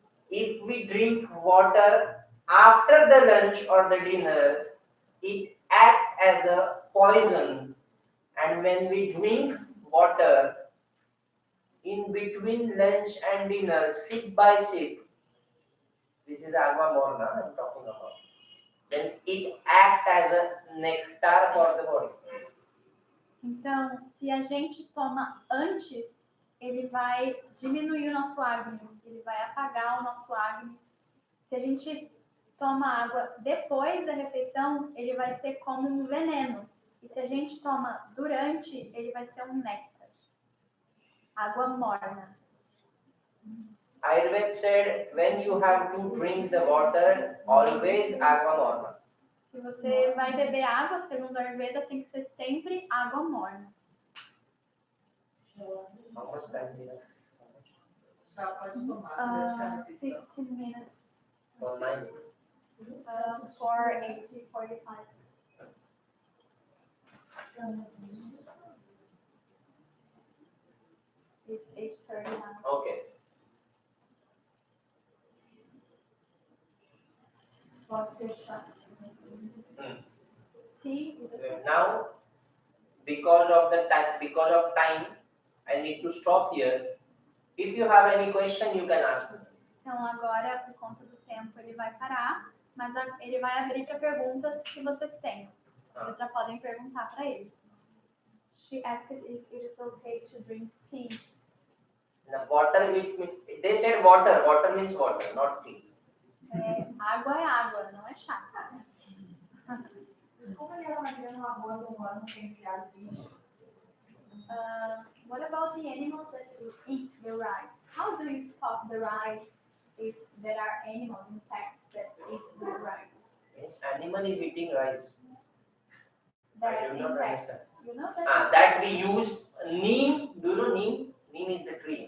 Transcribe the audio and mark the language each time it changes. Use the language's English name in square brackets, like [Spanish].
[English] If we drink water after the lunch or the dinner, it acts as a poison. And when we drink water in between lunch and dinner, sip by sip, this is [Portuguese] agua morna [English] I'm talking about, then it acts as a nectar for the body. [Portuguese] Então, se a gente toma antes, ele vai diminuir o nosso Agni, ele vai apagar o nosso Agni. Se a gente toma água depois da refeição, ele vai ser como um veneno. E se a gente toma durante, ele vai ser um néctar. Água morna. [English] Ayurveda said when you have to drink the water, always [Portuguese] agua morna. Se você vai beber água, segundo a Ayurveda, tem que ser sempre água morna. [English] How much time do you have? [Portuguese] Já pode tomar, deixar a refeição. [English] 15 minutes. For 9. For 8:45. It's 8:30 now. Okay. What's your shot? Tea is a Now, because of time, I need to stop here. If you have any question, you can ask me. [Portuguese] Então agora, por conta do tempo, ele vai parar, mas ele vai abrir para perguntas que vocês tenham. Vocês já podem perguntar para ele. [English] She asked if it is okay to drink tea. Now, water, they said water. Water means water, not tea. [Portuguese] Água é água, não é chá. Como ele era fazendo arroz um ano sem criar bicho? [English] What about the animals that eat the rice? How do you stop the rice if there are animals, insects that eat the rice? Yes, animal is eating rice. That's do not insects. You know that? That we use neem. Do you know neem? Neem is the tree.